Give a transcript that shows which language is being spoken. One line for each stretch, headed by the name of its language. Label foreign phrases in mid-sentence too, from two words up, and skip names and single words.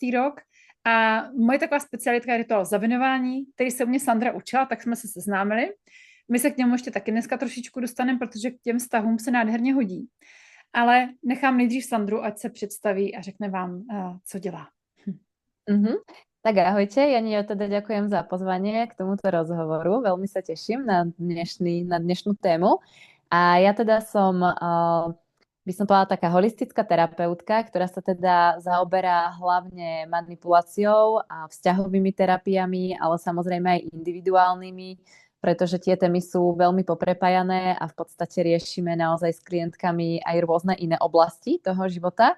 Czech: rok a moje taková specialitka je rituál zavinování, který se u mě Sandra učila, tak jsme se seznámili. My se k němu ještě taky dneska trošičku dostaneme, protože k těm vztahům se nádherně hodí. Ale nechám nejdřív Sandru, ať se představí a řekne vám, co dělá. Mhm.
Slovak: Tak ahojte, Jani, ja teda ďakujem za pozvanie k tomuto rozhovoru. Veľmi sa teším na dnešnú tému. A ja teda som, by som povedala, taká holistická terapeutka, ktorá sa teda zaoberá hlavne manipuláciou a vzťahovými terapiami, ale samozrejme aj individuálnymi, pretože tie témy sú veľmi poprepájané a v podstate riešime naozaj s klientkami aj rôzne iné oblasti toho života.